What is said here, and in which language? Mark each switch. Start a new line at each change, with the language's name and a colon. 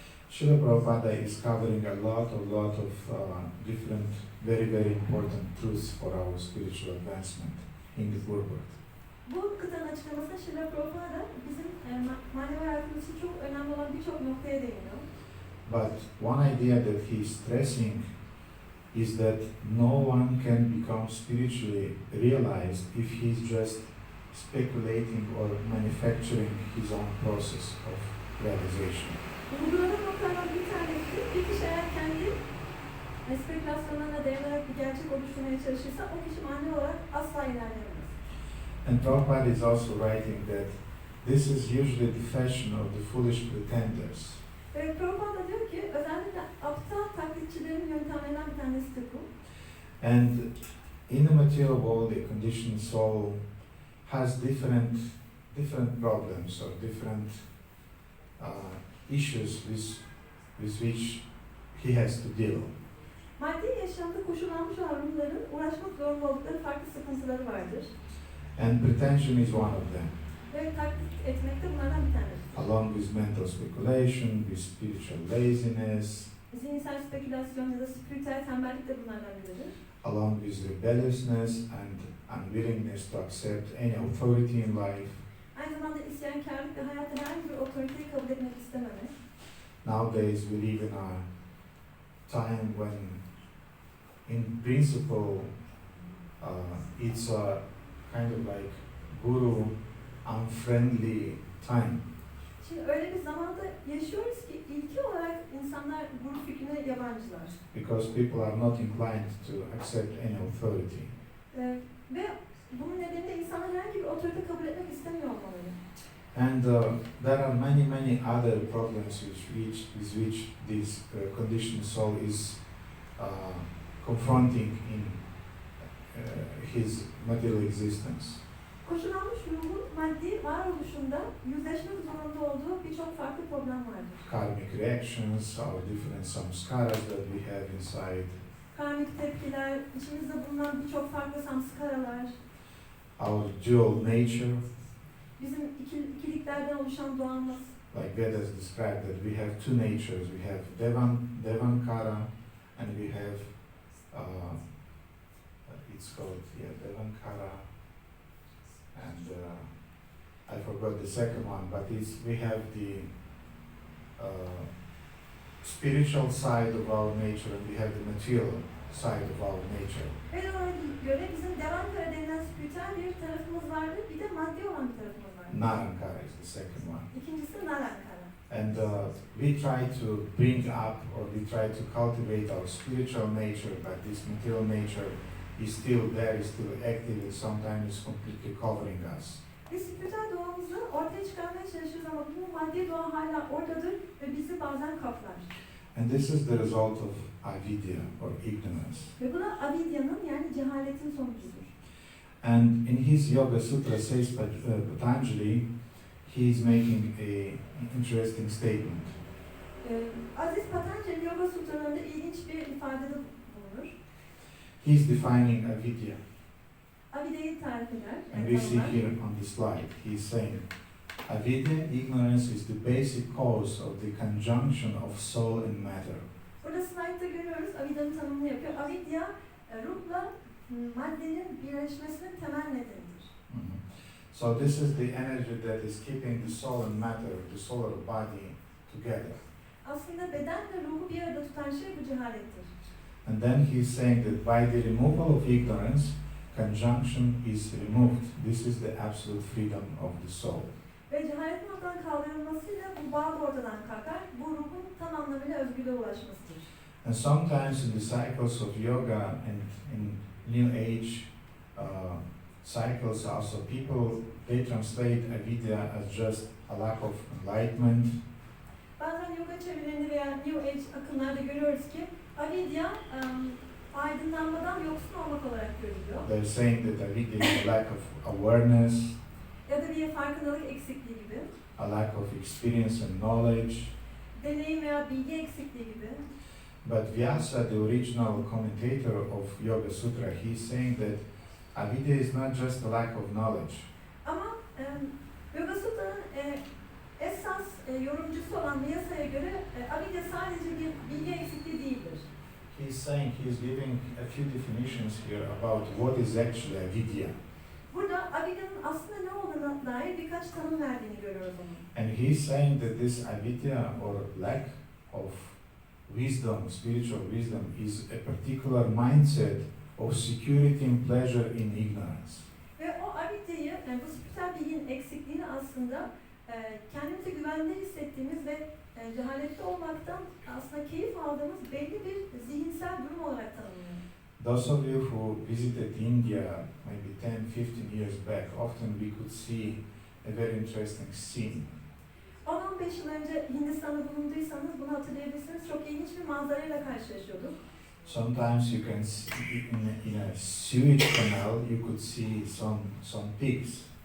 English: Srila Prabhupada is covering a lot of different, very important truths for our spiritual advancement in the Purport.
Turkish: Bu kıtanın açıklamasında Srila Prabhupada bizim manevi hayatımız için çok önemli olan birçok noktaya değiniyor.
English: But one idea that he is stressing is that no one can become spiritually realized if he is just speculating or manufacturing his own process of realization.
Turkish: Vurgulanan noktalardan bir tanesi, bir kişi eğer kendi spekülasyonlarına dayanarak bir gerçek oluşturmaya çalışırsa o kişi manevi olarak asla ilerleyemez.
English: And Prabhupada is also writing that this is usually the fashion of the foolish pretenders.
Turkish: Prabhupada diyor ki özellikle aptal taklitçilerin yöntemlerinden bir tanesidir bu.
English: And in the material world, the conditioned soul has different problems or different issues with which he has to deal.
Turkish: Maddi yaşamda koşullanmış olan ruhların uğraşmak zorunda oldukları farklı sıkıntıları vardır.
English: And pretension is one of them.
Turkish: Ve taklit etmek de bunlardan bir tanesi.
English: Along with mental speculation, with spiritual laziness,
Turkish: Zihinsel spekülasyon ya da spiritüel tembellik de bunlardan biridir.
English: along with rebelliousness and unwillingness to accept any authority in life.
Turkish: Aynı zamanda isyankarlık ve hayatta herhangi bir otoriteyi kabul etmek istememek.
English: Nowadays we live in a time when, in principle, it's a kind of like guru unfriendly time.
Turkish: Şimdi öyle bir zamanda yaşıyoruz ki ilki olarak insanlar guru fikrine yabancılar.
English: Because people are not inclined to accept any authority.
Turkish: Ve bunun nedeniyle insanlar herhangi bir otorite kabul etmek istemiyor olmaları.
English: And there are many other problems with which this conditioned soul is confronting in his material existence.
Turkish: Koşullanmış ruhun maddi varoluşunda yüzleşmek zorunda olduğu birçok farklı problem vardır.
English: Karmic reactions, our different samskaras that we have inside.
Turkish: Karmik tepkiler, içimizde bulunan birçok farklı samskaralar,
English: Our dual nature,
Turkish: bizim ikiliklerden oluşan doğamız.
English: like Vedas describe that we have two natures. We have Devankara and we have, it's called, Devankara, and I forgot the second one, but we have the spiritual side of our nature and we have the material side of our nature.
Turkish: Ve ona göre bizim Devankara denilen spiritüel bir tarafımız vardır, bir de maddi olan bir tarafımız vardır.
English: Narankara is the second one.
Turkish: İkincisi Narankara.
English: And we try to bring up or we try to cultivate our spiritual nature, but this material nature is still there, is still active, and sometimes is completely covering us.
Turkish: Biz spiritüel doğamızı ortaya çıkarmaya çalışırız ama bu maddi doğa hala oradadır ve bizi bazen kaplar.
English: And this is the result of avidya or ignorance.
Turkish: Ve bu da avidya'nın yani cehaletin sonucudur.
English: And in his Yoga Sutra says Patanjali, he is making a interesting statement.
Turkish: Aziz Patanjali Yoga Sutralarında ilginç bir ifadede bulunur.
English: He is defining avidya.
Turkish: Avidya'yı tarif eder.
English: And we see here on the slide, he is saying, avidya, ignorance, is the basic cause of the conjunction of soul and matter.
Turkish: Burada slide'da görüyoruz, avidya'nın tanımını yapıyor. Avidya, ruhla maddenin birleşmesinin temel nedenidir. Mm-hmm.
English: So this is the energy that is keeping the soul and matter, the solar body, together.
Turkish: Aslında bedenle ruhu bir arada tutan şey bu cehalettir.
English: And then he's saying that by the removal of ignorance, conjunction is removed. This is the absolute freedom of the soul.
Turkish: Ve cehaletin ortadan kaldırılmasıyla bu bağ da ortadan kalkar. Bu ruhun tam anlamıyla özgürlüğe ulaşmasıdır.
English: And sometimes in the cycles of yoga and in New Age cycles also, people, they translate avidya as just a lack of enlightenment.
Turkish: Bazen yoga çevrelerinde veya New Age akımlarda görüyoruz ki avidya aydınlanmadan yoksun olmak olarak görülüyor.
English: They're saying that avidya is a lack of awareness.
Turkish: ya da bir farkındalık eksikliği gibi,
English: a lack of experience and knowledge.
Turkish: deneyim veya bilgi eksikliği gibi.
English: But Vyasa, the original commentator of Yoga Sutra, he's saying that avidya is not just a lack of knowledge.
Turkish: Ama Yoga Sutra'nın esas yorumcusu olan Vyasa'ya göre avidya sadece bir bilgi eksikliği değildir.
English: He's saying, he's giving a few definitions here about what is actually avidya.
Turkish: Burada avidyanın aslında ne olduğuna dair birkaç tanım verdiğini görüyoruz onun.
English: And he's saying that this avidya or lack of wisdom, spiritual wisdom, is a particular mindset of security and pleasure in ignorance.
Turkish: Ve o avidyayı, yani bu spiritüel bilginin eksikliğini aslında kendimizi güvende hissettiğimiz ve cehalette olmaktan aslında keyif aldığımız belli bir zihinsel durum olarak tanımlıyor.
English: Those of you who visited India maybe 10-15 years back, often we could see a very interesting scene.
Turkish: 10-15 yıl önce Hindistan'da bulunduysanız bunu hatırlayabilirsiniz. Çok ilginç bir manzarayla karşılaşıyorduk.
English: Sometimes you can see in a sewage canal you could see some pigs.